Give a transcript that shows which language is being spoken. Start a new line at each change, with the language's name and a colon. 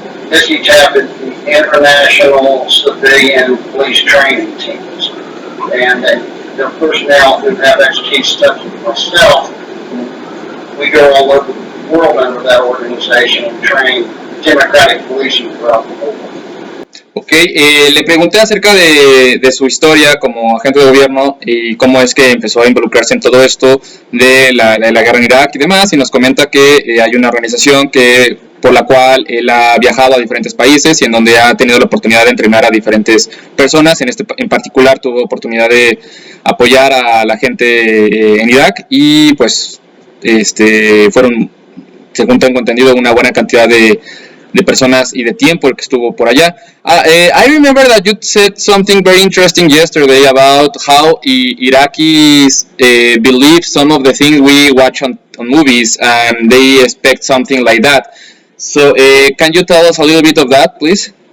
English: ISITAP is the International Civilian Police Training Teams. And the personnel who have expertise such as myself, we go all over the world under that organization and train democratic policing throughout the world.
Spanish: Ok, le pregunté acerca de su historia como agente de gobierno y cómo es que empezó a involucrarse en todo esto de la guerra en Irak y demás, y nos comenta que hay una organización por la cual él ha viajado a diferentes países y en donde ha tenido la oportunidad de entrenar a diferentes personas. En particular tuvo oportunidad de apoyar a la gente en Irak y pues fueron, según tengo entendido, una buena cantidad de personas y de tiempo el que estuvo por allá.
English: I remember that you said something very interesting yesterday about how Iraqis believe some of the things we watch on movies and they expect something like that. So can you tell us a little bit of that, please?